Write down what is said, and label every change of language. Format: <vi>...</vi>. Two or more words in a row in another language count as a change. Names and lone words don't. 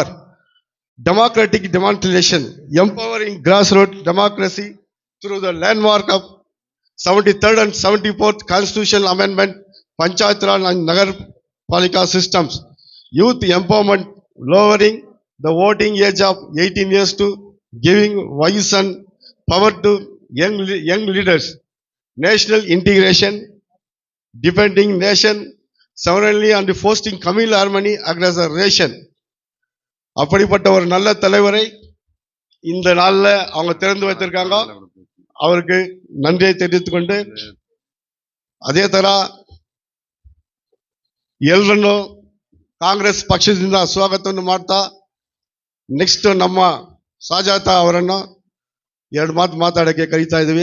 <en>Democratic demonstration, empowering grassroots democracy through the landmark of 73rd and 74th Constitutional Amendment, Panchayat Raj and Nagar Palika systems, youth empowerment, lowering the voting age of 18 years to giving voice and power to young leaders, national integration, defending nation sovereignty and fostering communal harmony across the nation.</en> <ta>அப்படிப்பட்ட ஒரு நல்ல தலைவரை இந்த நாளில் அவங்க திறந்து வைத்திருக்காங்க.</ta> <kn>ಅವರಿಗೆ ನನ್ರಿ ತಿಳಿದುಕೊಂಡು ಅದೇ ತರ ಎಲ್ಲರನ್ನು ಕಾಂಗ್ರೆಸ್ ಪಕ್ಷದಿಂದ ಸ್ವಾಗತವನ್ನು ಮಾಡ್ತಾ ನೆಕ್ಸ್ಟ್ ನಮ್ಮ ಸಾಜಾತ ಅವರನ್ನು ಎರಡು ಮಾತು ಮಾತಾಡಕ್ಕೆ ಕರೀತಾ ಇದ್ದೀವಿ.</kn>